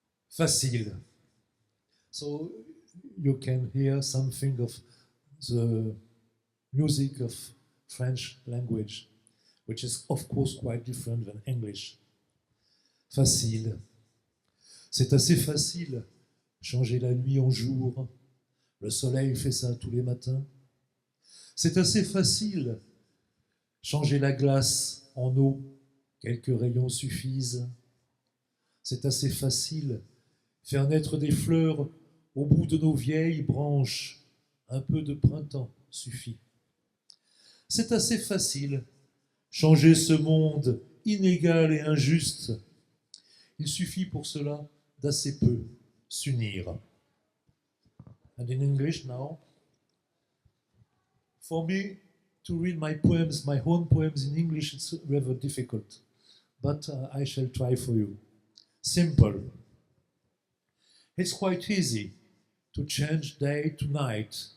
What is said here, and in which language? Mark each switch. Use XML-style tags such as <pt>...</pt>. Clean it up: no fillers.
<en>Facile. So you can hear something of the music of French language, which is of course quite different than English.</en> <fr>Facile. C'est assez facile, changer la nuit en jour. Le soleil fait ça tous les matins. C'est assez facile, changer la glace en eau. Quelques rayons suffisent. C'est assez facile, faire naître des fleurs au bout de nos vieilles branches. Un peu de printemps suffit. C'est assez facile, changer ce monde inégal et injuste. Il suffit pour cela d'assez peu s'unir.</fr> <en>And in English now, for me to read my poems, my own poems in English, it's rather difficult, but I shall try for you. Simple. It's quite easy to change day to night.</en>